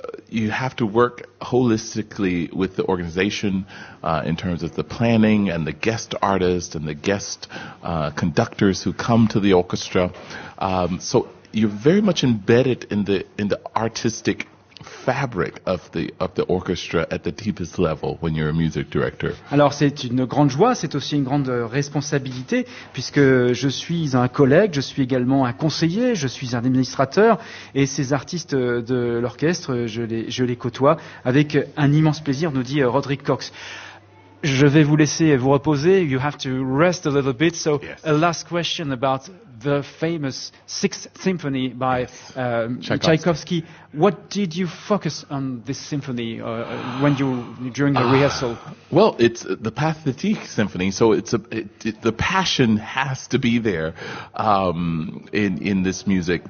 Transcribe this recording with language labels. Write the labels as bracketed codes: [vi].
[en] You have to work holistically with the organization in terms of the planning and the guest artists and the guest conductors who come to the orchestra. So you're very much embedded in the artistic fabric of the orchestra at the deepest level when you're a music director. [fr] Alors c'est une grande joie, c'est aussi une grande responsabilité, puisque je suis un collègue, je suis également un conseiller, je suis un administrateur, et ces artistes de l'orchestre, je les côtoie avec un immense plaisir, nous dit Roderick Cox. Je vais vous laisser vous reposer. [en] You have to rest a little bit. So, yes. A last question about the famous Sixth Symphony by Tchaikovsky. What did you focus on this symphony during the rehearsal? Well, it's the Pathétique Symphony, so the passion has to be there in this music.